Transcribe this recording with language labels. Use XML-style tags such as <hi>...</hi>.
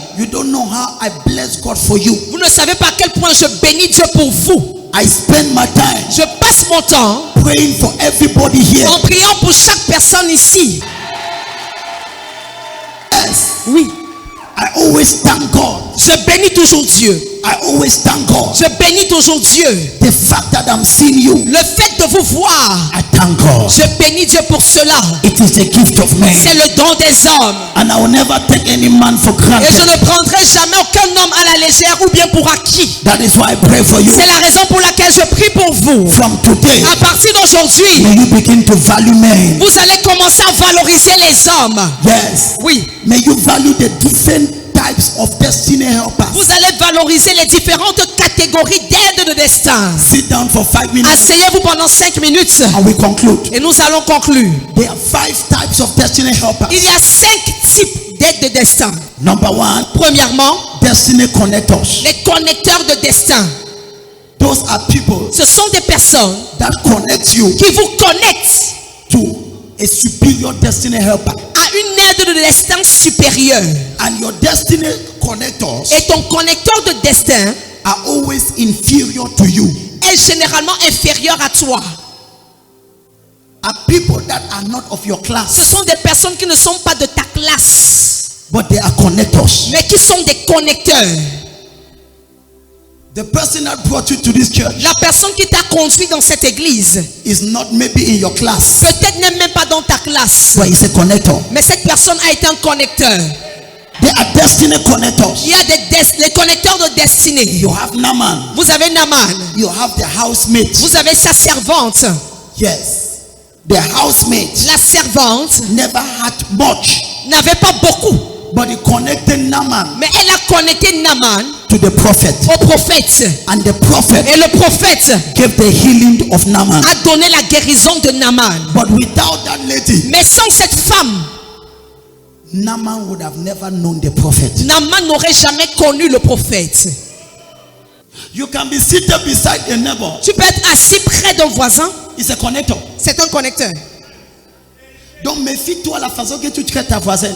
<en>you don't know how I bless God for you.</en> <fr>Vous ne savez pas à quel point je bénis Dieu pour vous.</fr> <en>I spend my time</en> <fr>Je passe mon temps</fr> <en>praying for everybody here.</en> <fr>en priant pour chaque personne ici.</fr> <en>Yes,</en> <fr>Oui.</fr> <en>I always thank God.</en> <fr>Je bénis toujours Dieu.</fr> <en>I always thank God.</en> <fr>Je bénis toujours Dieu.</fr> <en>The fact that I'm seeing you,</en> <fr>Le fait de vous voir,</fr> <en>I thank God.</en> <fr>je bénis Dieu pour cela.</fr> <en>It is the gift of man.</en> <fr>C'est le don des hommes.</fr> <en>And I will never take any man for</en> <fr>Et je</fr> <en>granted.</en> <fr>ne prendrai jamais aucun homme à la légère ou bien pour acquis.</fr> <en>That is why I pray for you.</en> <fr>C'est la raison pour laquelle je prie pour vous.</fr> <en>From today,</en> <fr>À partir d'aujourd'hui,</fr> <en>may you begin to value men.</en> <fr>vous allez commencer à valoriser les hommes.</fr> <en>Yes.</en> <fr>Oui.</fr> <en>May you value the different types of destiny helpers.</en> <fr>Vous allez valoriser les différentes catégories d'aide de destin.</fr> <en>Sit down for 5 minutes</en> <fr>Asseyez-vous pendant 5 minutes</fr> <en>and we conclude.</en> <fr>et nous allons conclure.</fr> <en>There are 5 types of destiny helpers.</en> <fr>Il y a 5 types d'aide de destin.</fr> <en>Number 1,</en> <fr>Premièrement,</fr> <en>destiny connectors.</en> <fr>les connecteurs de destin.</fr> <en>Those are people</en> <fr>Ce sont des personnes</fr> <en>that connect you</en> <fr>qui vous connectent</fr> <en>to a superior destiny helper.</en> <fr>à une aide de destin supérieure.</fr> <en>And your destiny connectors</en> <fr>Et ton connecteur de destin</fr> <en>are always inferior to you.</en> <fr>est généralement inférieur à toi.</fr> <en>Are people that are not of your</en> <fr>Ce</fr> <en>class,</en> <fr>sont des personnes qui ne sont pas de ta classe,</fr> <en>but they are connectors.</en> <fr>mais qui sont des connecteurs.</fr> <en>The person that brought you to this church</en> <fr>La personne qui t'a conduit dans cette église,</fr> <en>is not maybe in your class,</en> <fr>peut-être n'est même pas dans ta classe,</fr> <en>but he's a connector.</en> <fr>mais cette personne a été un connecteur.</fr> <en>They are destiny connectors.</en> <fr>Il y a les connecteurs de destinée.</fr> <en>You have Naaman.</en> <fr>Vous avez Naaman,</fr> <en>You have the housemate.</en> <fr>vous avez sa servante.</fr> <en>Yes. The housemate</en> <fr>La servante</fr> <en>never had much,</en> <fr>n'avait pas beaucoup,</fr> <en>but he connected Naaman</en> <fr>mais elle a connecté Naaman</fr> <en>to the prophet.</en> <fr>au prophète.</fr> <en>And the prophet</en> <fr>Et le prophète</fr> <en>gave the healing of Naaman.</en> <fr>a donné la guérison de Naaman.</fr> <en>But without that lady,</en> <fr>Mais sans cette femme,</fr> <en>Naaman would have never known the prophet.</en> <fr>Naaman n'aurait jamais connu le prophète.</fr> <en>You can be seated beside a neighbor.</en> <fr>Tu peux être assis près d'un voisin,</fr> <en>It's a connector.</en> <fr>c'est un connecteur. Donc méfie-toi la façon que tu traites ta voisine</fr>